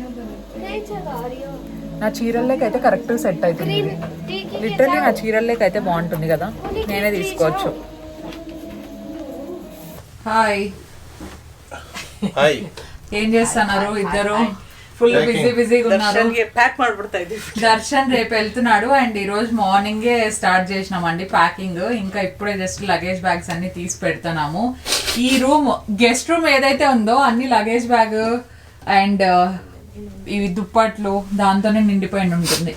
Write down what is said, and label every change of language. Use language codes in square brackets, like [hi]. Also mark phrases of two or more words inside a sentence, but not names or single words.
[te] నా చీరల్లోకి అయితే కరెక్ట్ సెట్ అవుతుంది. లిటరల్లీ నా చీరల్లోకి అయితే బాగుంటుంది కదా, నేనే తీసుకోవచ్చు. హాయ్, ఏం చేస్తున్నారు ఇద్దరు? ఫుల్ బిజీగా ఉన్నారు. [kn] ಪ್ಯಾಕ್ ಮಾಡ್ಬಿಡ್ತಾ ಇದ್ದೀವಿ. [te] దర్శన్ రేపు వెళ్తున్నాడు అండ్ ఈ రోజు మార్నింగే స్టార్ట్ చేసినామండి ప్యాకింగ్. ఇంకా ఇప్పుడే [en] just luggage bags [te] అన్ని తీసి పెడుతున్నాము. ఈ రూమ్ [en] guest room [te] ఏదైతే ఉందో అన్ని [en] luggage bag [te] అండ్ ఇవి దుప్పట్లు దాంతోనే నిండిపోయి ఉంటుంది.